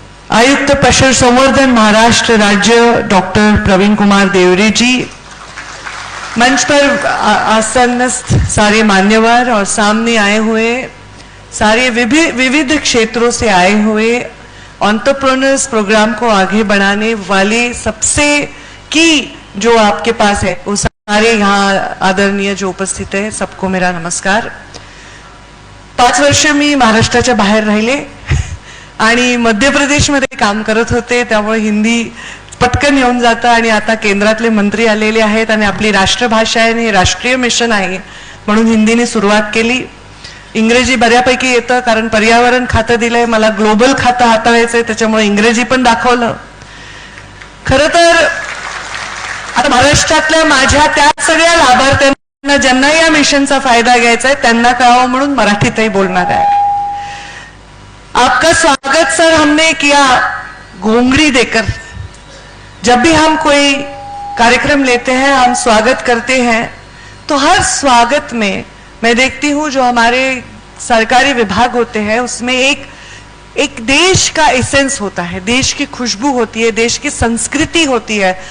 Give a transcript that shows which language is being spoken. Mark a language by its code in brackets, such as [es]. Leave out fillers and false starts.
[hi] आयुक्त पशु संवर्धन महाराष्ट्र राज्य डॉक्टर प्रवीण कुमार देवरे जी, मंच पर आसनस्थ सारे मान्यवर और सामने आए हुए सारे विविध क्षेत्रों से आए हुए एंटरप्रेन्योर्स प्रोग्राम को आगे बढ़ाने वाले सबसे की जो आपके पास है, वो सारे यहाँ आदरणीय जो उपस्थित है, सबको मेरा नमस्कार। [mr] 5 वर्ष मी महाराष्ट्राच्या बाहेर राहिले आणि मध्य प्रदेशमध्ये काम करत होते, त्यामुळे हिंदी पटकन येऊन जातं आणि आता केंद्रातले मंत्री आलेले आहेत आणि आपली राष्ट्रभाषा आहे आणि राष्ट्रीय मिशन आहे म्हणून हिंदीने सुरुवात केली। इंग्रजी बऱ्यापैकी येतं कारण पर्यावरण खातं दिलंय, मला ग्लोबल खातं हाताळायचंय, त्याच्यामुळे इंग्रजी पण दाखवलं। खरं तर आता महाराष्ट्रातल्या माझ्या त्या सगळ्या लाभार्थ्यांना ज्यांना या मिशनचा फायदा घ्यायचा आहे त्यांना कळावं म्हणून मराठीतही बोलणार आहे। [hi] आपका स्वागत सर हमने किया घोंगड़ी देकर। जब भी हम कोई कार्यक्रम लेते हैं, हम स्वागत करते हैं, तो हर स्वागत में मैं देखती हूं जो हमारे सरकारी विभाग होते हैं उसमें एक देश का एसेंस होता है, देश की खुशबू होती है, देश की संस्कृति होती है।